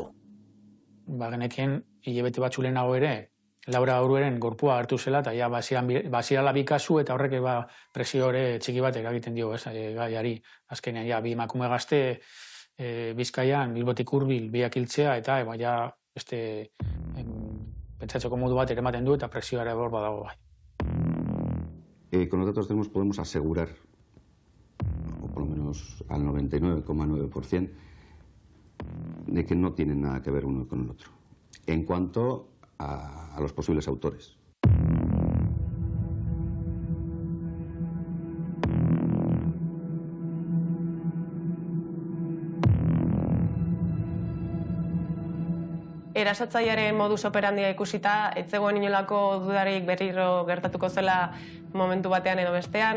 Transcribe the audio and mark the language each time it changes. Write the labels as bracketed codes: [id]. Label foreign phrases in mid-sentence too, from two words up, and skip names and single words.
[eu] Genekien, hilabete batzu lehenago ere, Laura Orueren gorpua hartu zela, eta ja bazirala bi kasu, eta horrek presio txiki batek egiten dio, gaiari. Azkenean, bi emakume gazte, Bizkaian, Bilbotik hurbil biak hiltzea, eta beste pentsatzeko modu bat ere ematen du, eta presioa hor badago bai. [es] Con los datos tenemos podemos asegurar, o por lo menos al 99,9%, de que no tienen nada que ver uno con el otro. En cuanto a los posibles autores. [eu] Erasotzailearen [la] modus operandia [eu] ikusita, ez zegoen inolako dudarik berriro gertatuko zela momentu batean edo bestean.